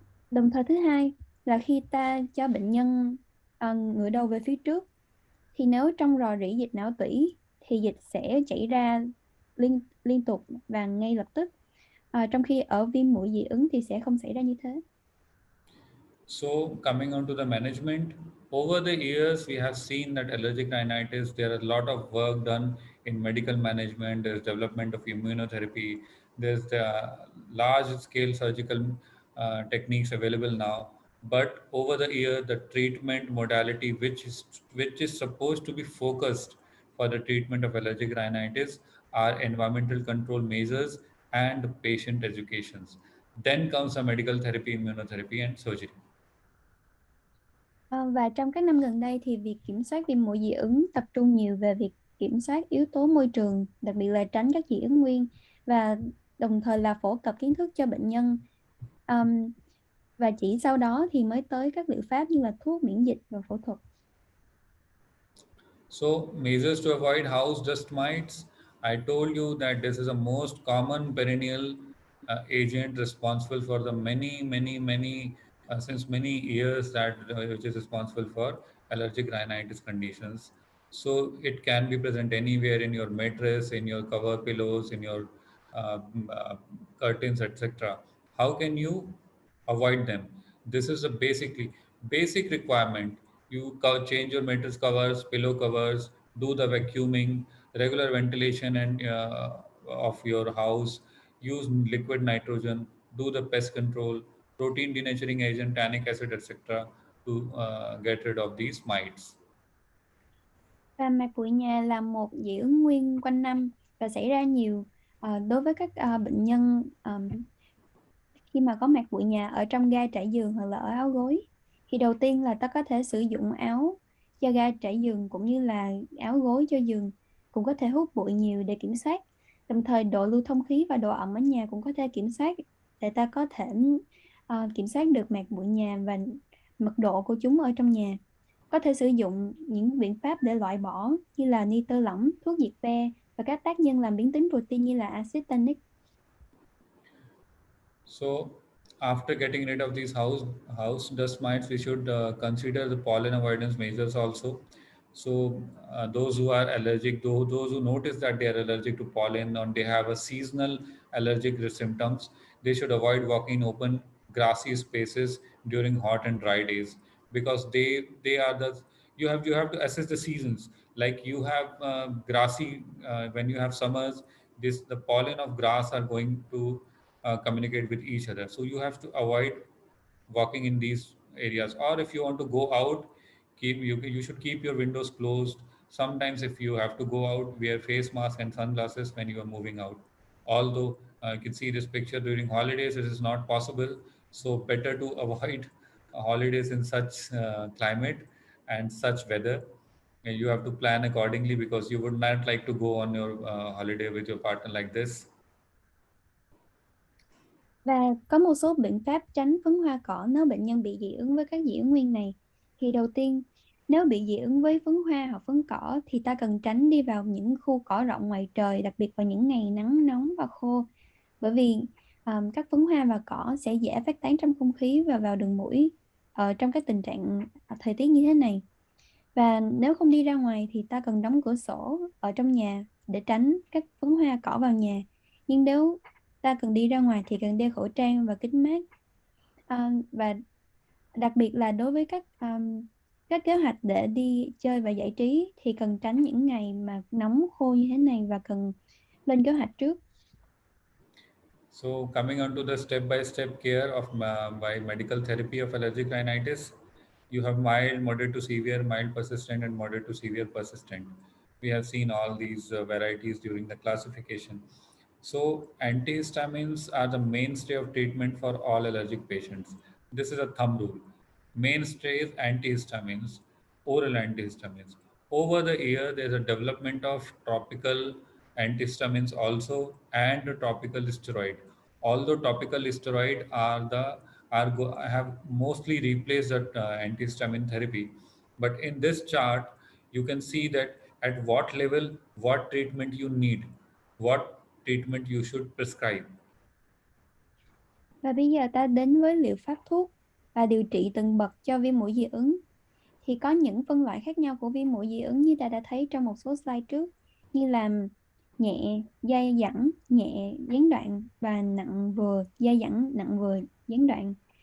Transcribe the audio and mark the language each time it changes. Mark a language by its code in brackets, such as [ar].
[vi] Đồng thời thứ hai là khi ta cho bệnh nhân ngửa đầu về phía trước, thì nếu trong rò rỉ dịch não tủy thì dịch sẽ chảy ra liên tục và ngay lập tức. Trong khi ở viêm mũi dị ứng thì sẽ không xảy ra như thế. [en] So coming on to the management, over the years we have seen that allergic rhinitis, there are a lot of work done in medical management, there's development of immunotherapy, there's the large scale surgical techniques available now. But over the year, the treatment modality which is supposed to be focused for the treatment of allergic rhinitis are environmental control measures and patient educations. Then comes the medical therapy, immunotherapy, and surgery. [vi] Và trong các năm gần đây thì việc kiểm soát viêm mũi dị ứng tập trung nhiều về việc kiểm soát yếu tố môi trường, đặc biệt là tránh các dị ứng nguyên, và đồng thời là phổ cập kiến thức cho bệnh nhân. Và chỉ sau đó thì mới tới các liệu pháp như là thuốc, miễn dịch và phẫu thuật. [en] So, measures to avoid house dust mites. I told you that this is a most common perennial agent responsible for the many, since many years that which is responsible for allergic rhinitis conditions. So it can be present anywhere in your mattress, in your cover pillows, in your uh, m- uh, curtains, etc. How can you avoid them? This is a basic requirement. You change your mattress covers, pillow covers, do the vacuuming, regular ventilation and of your house, use liquid nitrogen, do the pest control, protein denaturing agent, tannic acid, etc. to get rid of these mites. [vi] Và mạc bụi nhà là một dị ứng nguyên quanh năm và xảy ra nhiều đối với các bệnh nhân khi mà có mạc bụi nhà ở trong ga trải giường hoặc là ở áo gối. Thì đầu tiên là ta có thể sử dụng áo cho ga trải giường cũng như là áo gối cho giường cũng có thể hút bụi nhiều để kiểm soát. Đồng thời độ lưu thông khí và độ ẩm ở nhà cũng có thể kiểm soát để ta có thể kiểm soát được mạc bụi nhà và mật độ của chúng ở trong nhà. Có thể sử dụng những biện pháp để loại bỏ như là nitơ lỏng, thuốc diệt ve và các tác nhân làm biến tính protein như là axit tannic. [en] So, after getting rid of these house dust mites, we should consider the pollen avoidance measures also. So, those who are allergic, those who notice that they are allergic to pollen or they have a seasonal allergic symptoms, they should avoid walking in open grassy spaces during hot and dry days, because they are the you have to assess the seasons. Like you have grassy when you have summers, this the pollen of grass are going to communicate with each other. So you have to avoid walking in these areas. Or if you want to go out, you should keep your windows closed. Sometimes if you have to go out, wear face mask and sunglasses when you are moving out. Although you can see this picture during holidays, it is not possible. So better to avoid holidays in such climate and such weather. And you have to plan accordingly, because you would not like to go on your holiday with your partner like this. [vi] Và có một số biện pháp tránh phấn hoa cỏ nếu bệnh nhân bị dị ứng với các dị ứng nguyên này. Thì đầu tiên, nếu bị dị ứng với phấn hoa hoặc phấn cỏ thì ta cần tránh đi vào những khu cỏ rộng ngoài trời, đặc biệt vào những ngày nắng nóng và khô. Bởi vì các phấn hoa và cỏ sẽ dễ phát tán trong không khí và vào đường mũi trong các tình trạng thời tiết như thế này. Và nếu không đi ra ngoài thì ta cần đóng cửa sổ ở trong nhà để tránh các phấn hoa cỏ vào nhà. Nhưng nếu ta cần đi ra ngoài thì cần đeo khẩu trang và kính mát. Và đặc biệt là đối với các kế hoạch để đi chơi và giải trí thì cần tránh những ngày mà nóng khô như thế này và cần lên kế hoạch trước. [en] So, coming on to the step-by-step care of by medical therapy of allergic rhinitis, you have mild, moderate to severe, mild persistent, and moderate to severe persistent. We have seen all these varieties during the classification. So, antihistamines are the mainstay of treatment for all allergic patients. This is a thumb rule. Mainstay is antihistamines, oral antihistamines. Over the year, there's a development of topical antihistamines also, and a topical steroid. Although topical steroid have mostly replaced that antihistamine therapy, but in this chart you can see that at what level, what treatment you need, what treatment you should prescribe. [vi] Và bây giờ ta đến với liệu pháp thuốc và điều trị từng bậc cho viêm mũi dị ứng. Thì có những phân loại khác nhau của viêm mũi dị ứng như ta đã thấy trong một số slide trước, như là nhẹ, dai dẳng, nhẹ, gián đoạn và nặng vừa, dai dẳng, nặng vừa, gián đoạn.